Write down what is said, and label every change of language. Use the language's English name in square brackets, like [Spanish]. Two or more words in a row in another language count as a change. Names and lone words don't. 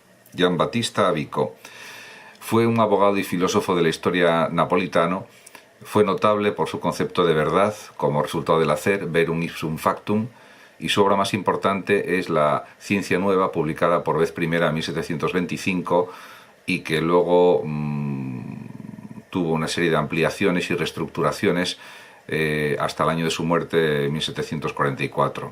[Spanish] Giambattista Vico. Fue un abogado y filósofo de la historia napolitano. Fue notable por su concepto de verdad como resultado del hacer, [Latin] verum ipsum factum, [Spanish] y su obra más importante es La Ciencia Nueva, publicada por vez primera en 1725 y que luego tuvo una serie de ampliaciones y reestructuraciones hasta el año de su muerte en 1744.